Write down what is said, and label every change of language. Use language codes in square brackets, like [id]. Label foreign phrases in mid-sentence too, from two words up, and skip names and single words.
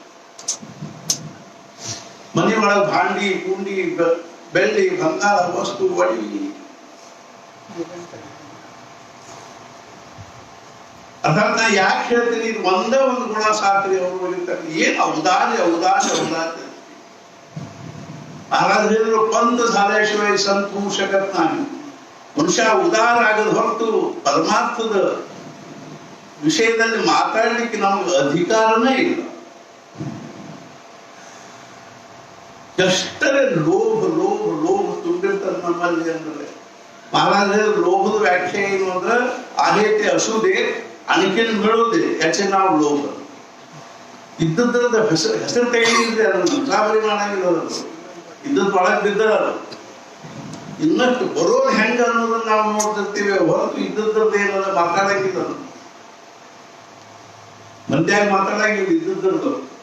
[kn] ಮನೆಯೊಳಗೆ ಭಾಂಡಿ ಕುಂಡಿ ಬೆಳ್ಳಿ ಬಂಗಾರ ವಸ್ತು ಒಡಿ. ಅರ್ಥಾತ್ ನಾ ಯಾಕೆ ಹೇಳ್ತೀನಿ, ಇದು ಒಂದೇ ಒಂದು ಗುಣ ಸಾಕ್ರಿ ಅವ್ರು ಏನ್ ಔದಾರ್ಯ ಔದಾರ್ಯ ಔದಾರ್ಯ. ಮಹಾರಾಜ್ ಹೇಳಿದ್ರು [mr] पंत झाल्याशिवाय संत होऊ शकत नाही. [kn] ಮನುಷ್ಯ ಉದಾರ ಆಗದ ಹೊರತು ಪರಮಾರ್ಥದ ವಿಷಯದಲ್ಲಿ ಮಾತಾಡ್ಲಿಕ್ಕೆ ನಮ್ಗೆ ಅಧಿಕಾರನೇ ಇಲ್ಲ. ಎಷ್ಟರೇ ಲೋಭ ಲೋಭ ಲೋಭ ತುಂಬಿರ್ತಾರೆ ನಮ್ಮಲ್ಲಿ ಅಂದ್ರೆ. [mr] महाराज [kn] ಲೋಭದ ವ್ಯಾಖ್ಯಾ ಏನು ಅಂದ್ರೆ [mr] आहे ते असू दे आणखीन मिळू दे याचे नाव लोभ. [kn] ಇದ್ದದ್ರದ ಹೆಸರು ತೆಗೆದಿದ್ರೆ ಅದನ್ನು ಮುಸಾಫರಿ ಮಾಡಂಗಿಲ್ಲ. ಇದ್ದದ್ ಒಳಗೆ ಬಿದ್ದ ಇನ್ನಷ್ಟು ಬರೋದು ಹೆಂಗ ಅನ್ನೋದನ್ನ ನಾವು ನೋಡ್ತಿರ್ತೀವಿ ಹೊರತು ಇದ್ದದ್ರದ್ದು ಏನದ ಮಾತಾಡಂಗಿಲ್ಲ, ಮಂದ್ಯಾಗ ಮಾತಾಡಂಗಿಲ್ಲ ಇದ್ದದ್ರದ್ದು.